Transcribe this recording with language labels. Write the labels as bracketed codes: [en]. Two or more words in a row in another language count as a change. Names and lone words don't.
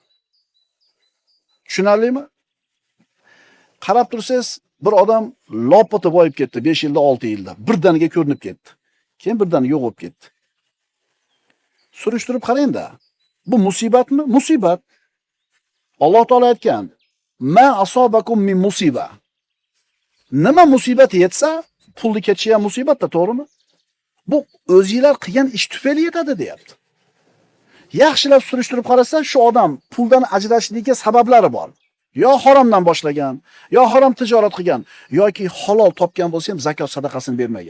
[uz] Tushunarlimi? Qarab tursangiz, bir odam lopota boyib ketdi 5 yilda, 6 yilda. Birdaniga ko'rinib ketdi. Keyin birdan yo'q bo'lib ketdi. Surishtirib qarang-da. Bu musibatmi? Musibat. Alloh taolo aytgan: [ar] "ما أصابكم من مصيبة." [uz] Nima musibat yetsa, pulni ketishi ham musibatda, to'g'rimi? Bu o'zingizlar qilgan ish tufayli yetadi, deyapti. Yaxshilab surishtirib qarasa, shu odam puldan ajrashishligiga sabablari bor. Yo haromdan boshlagan, yo harom tijorat qilgan, yoki halol topgan bo'lsa ham zakot sadaqasini bermagan.